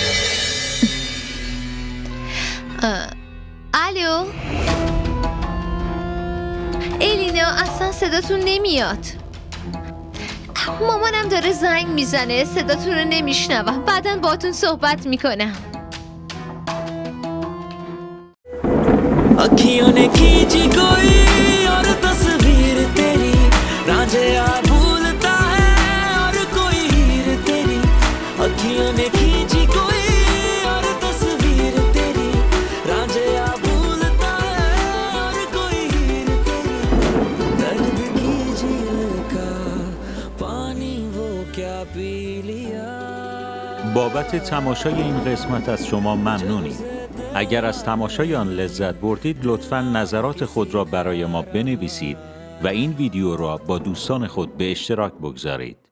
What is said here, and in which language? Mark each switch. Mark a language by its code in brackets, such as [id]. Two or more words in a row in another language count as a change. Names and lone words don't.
[fa] الو الینا، اصلا صداتون نمیاد. مامانم داره زنگ میزنه، صداتون رو نمیشنوم. بعداً باهاتون صحبت میکنم. [hi] अखियों ने खींची कोई और तस्वीर तेरी, रांझिया भूलता है और कोई हीर तेरी। अखियों ने खींची कोई और तस्वीर तेरी, रांझिया भूलता है और कोई हीर तेरी। दर्द की झील का पानी वो क्या पी लिया। [fa] بابت تماشای این قسمت از شما ممنونیم. اگر از تماشای آن لذت بردید لطفاً نظرات خود را برای ما بنویسید و این ویدیو را با دوستان خود به اشتراک بگذارید.